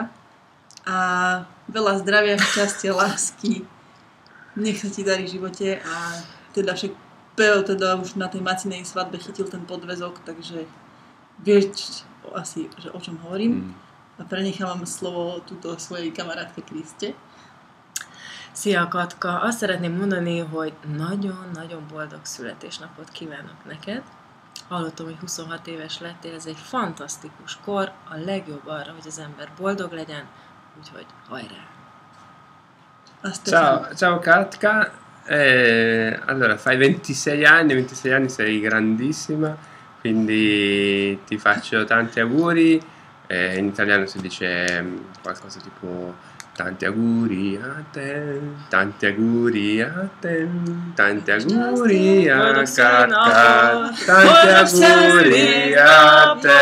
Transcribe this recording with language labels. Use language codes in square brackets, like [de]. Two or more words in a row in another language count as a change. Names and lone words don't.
[sk] A veľa zdravia, šťastia, lásky, nech sa ti darí v živote a teda však Peo teda už na tej Macinej svadbe chytil ten podväzok, takže vieš asi, že o čom hovorím. A prenechám slovo túto svojej kamarátke Kriste. [hu] Szia Katka! Azt szeretném mondani, hogy nagyon-nagyon boldog születésnapot kívánok neked. Hallottam, hogy 26 éves lettél, ez egy fantasztikus kor, a legjobb arra, hogy az ember boldog legyen, úgyhogy hajrá! [it] Ciao Katka, allora fai 26 anni sei grandissima, quindi ti faccio tanti auguri, in italiano si dice qualcosa tipo tanti auguri a te, tanti auguri a te, tanti auguri a Katka, tanti auguri a te.